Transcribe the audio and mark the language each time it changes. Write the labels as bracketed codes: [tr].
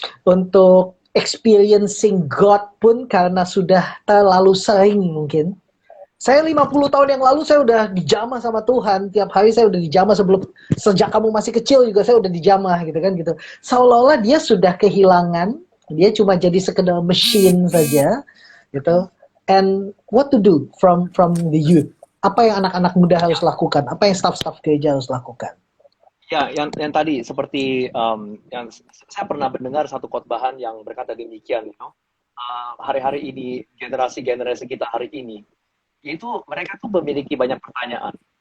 [id] Untuk experiencing God pun karena sudah terlalu sering mungkin. Saya 50 tahun yang lalu saya udah dijamah sama Tuhan. Tiap hari saya udah dijamah sejak kamu masih kecil juga saya udah dijamah gitu kan gitu. Seolah-olah dia sudah kehilangan, dia cuma jadi sekedar mesin saja gitu. [en] And what to do from the youth? [id] Apa yang anak-anak muda harus lakukan? Apa yang staff-staff gereja harus lakukan? Ya, yang tadi seperti yang saya pernah mendengar satu khotbahan yang berkata demikian, hari-hari ini generasi kita hari ini, itu mereka tuh memiliki banyak pertanyaan.